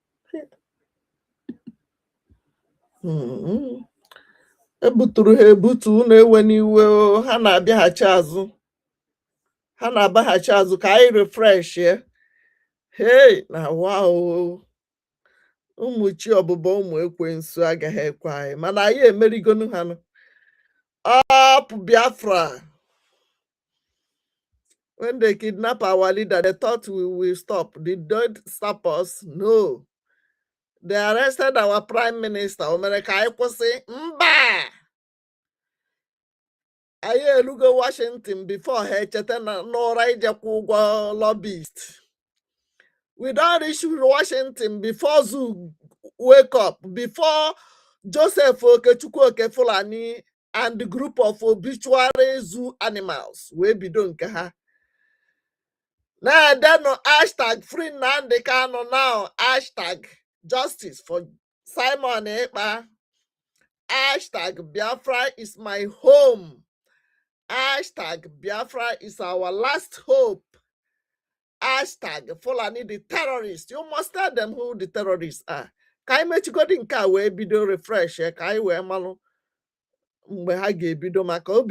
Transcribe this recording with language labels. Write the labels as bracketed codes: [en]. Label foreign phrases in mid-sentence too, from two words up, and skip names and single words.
[ig] Ebuturu ha ebutu, unu ewe n'iwe, ha na-abịaghachi azụ, ha na-abaghachi azụ ka anyị refresh ya. Hey, na wow, ụmụ chi ọbụbọ ụmụ ekwensu agaghị ekwe anyị, mana anyị emerigonu ha. [en] Up Biafra. When they kidnap our leader, they thought we will stop. Did they stop us? No. They arrested our prime minister. America, [ig] mba. Aye, elugo Washington before her chetena Nora Ijakugwa lobbyist. [en] We don't reach Washington before Zoo wake up, before Joseph Okechukwu Fulani and the group of obituary zoo animals. We be doing ha. Now then no hashtag free NNAMDI KANU now. Hashtag justice for Simon Ekpa. Hashtag Biafra is my home. Hashtag Biafra is our last hope. Hashtag Fulani the terrorists. You must tell them who the terrorists are. [ig] Kai mechigo di nka we bido refresh. Kai we malu mgbe ha ga-ebido maka obi